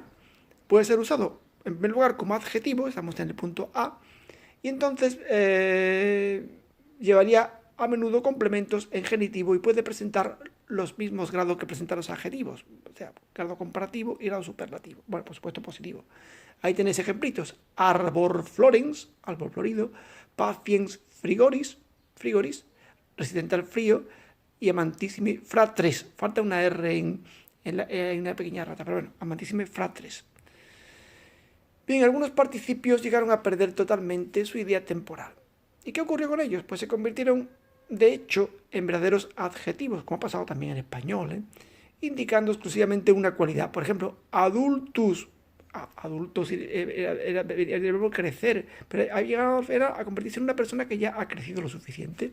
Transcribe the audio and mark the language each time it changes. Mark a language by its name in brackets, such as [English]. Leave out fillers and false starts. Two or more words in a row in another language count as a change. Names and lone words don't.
[Spanish] Puede ser usado en primer lugar como adjetivo, estamos en el punto A, y entonces llevaría a menudo complementos en genitivo y puede presentar los mismos grados que presentan los adjetivos, o sea, grado comparativo y grado superlativo. Bueno, por supuesto positivo. Ahí tenéis ejemplitos: [Latin] arbor florens, [Spanish] árbol florido; [Latin] paciens frigoris, [Spanish] resistente al frío; y [Latin] amantissimi fratres. [Spanish] Falta una R en una pequeña rata, pero bueno, [Latin] amantissimi fratres. [Spanish] Bien, algunos participios llegaron a perder totalmente su idea temporal. ¿Y qué ocurrió con ellos? Pues se convirtieron, de hecho, en verdaderos adjetivos, como ha pasado también en español, indicando exclusivamente una cualidad. Por ejemplo, adultus. Adultos era el verbo crecer, pero ha llegado a convertirse en una persona que ya ha crecido lo suficiente.